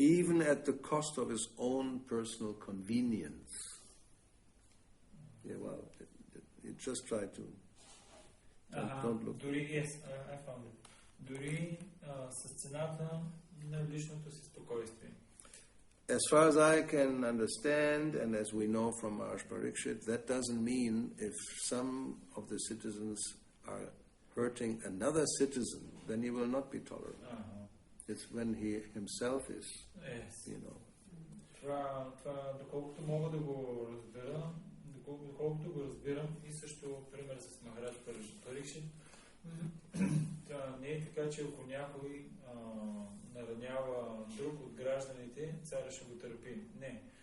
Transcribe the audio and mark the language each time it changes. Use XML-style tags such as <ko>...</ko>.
<en>Even at the cost of his own personal convenience. Yeah, well, you just try to don't look. Дори, yes, I found it.</en> <bg>Дори с цената на личното си спокойствие.</bg> <en>As far as I can understand, and as we know from Maharaj Parikshit, that doesn't mean if some of the citizens are hurting another citizen, then he will not be tolerant. It's when he himself is, you know.</en> <bg>Това, доколкото мога да го разбера, доколкото го разбирам и също пример с Махарадж Парикшит, не е така, че ако някой наранява друг от гражданите, царя ще го търпи. Не.</bg>